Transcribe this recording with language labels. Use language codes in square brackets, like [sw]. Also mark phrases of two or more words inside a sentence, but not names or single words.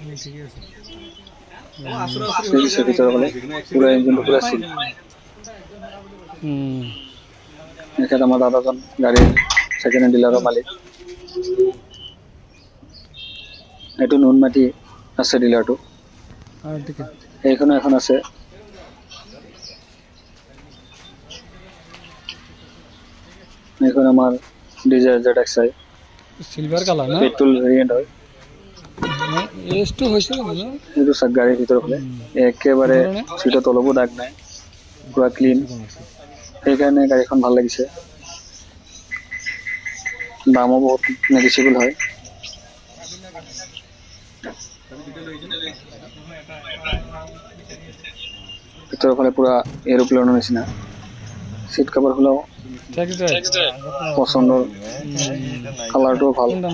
[as] ভিতৰৰ ফালে পুৰা ইঞ্জিনটো পুৰা সিল এখেত আমাৰ দাদাজন গাড়ীৰ [en] second hand dealer [as] মালিক এইটো নুনমাটি আছে ডিলাৰটো এইখনো এখন আছে এইখন আমাৰ ডিজায়াৰ ZXi [en] silver colour না petrol variant হয় [as] এস টু হইছে না এইটো চাক গাড়ীৰ ভিতৰৰ ফালে একেবাৰে সিটত অলপো দাগ নাই পুৰা ক্লিন, সেইকাৰণে গাড়ীখন ভাল লাগিছে। দামো বহুত নেগেচিবল হয়। ভিতৰৰ ফালে পুৰা এৰোপ্লেনৰ নিচিনা, [en] seat cover [as] খোলাও পচন্দৰ, কালাৰটোও ভাল।